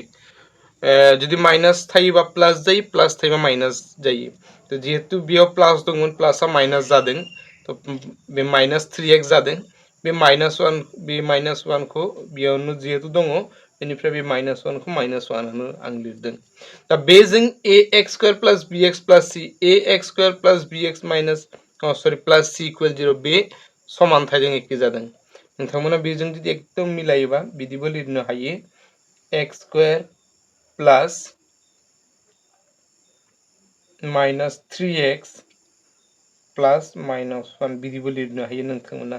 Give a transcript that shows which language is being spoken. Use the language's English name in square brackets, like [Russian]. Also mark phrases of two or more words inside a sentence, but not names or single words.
[Bodo] जुदि माइनास थायोबा प्लास जायो, प्लास थायोबा माइनास जायो। तो जिहेतु बेयाव प्लास दंमोन, प्लासआ माइनास जादों। तो बे माइनास 3x जादों। बे माइनास 1 खौ बेयावनो जिहेतु दङ, बेनिफ्राय बे माइनास 1 खौ माइनास 1 आनो आं लिरदों। दा बेजों [English] ax square plus bx plus c, ax square plus bx minus plus c equal 0 [Bodo] बे समानथाइजों एखे जादों। नोंथांमोना बेजों जुदि एकदम मिलायोबा बिदिबो लिरनो हायो। x [English] square plus minus [Bodo] 3x [English] plus minus [Bodo] 1 बिदिबो लिरनो हायो नोंथांमोना।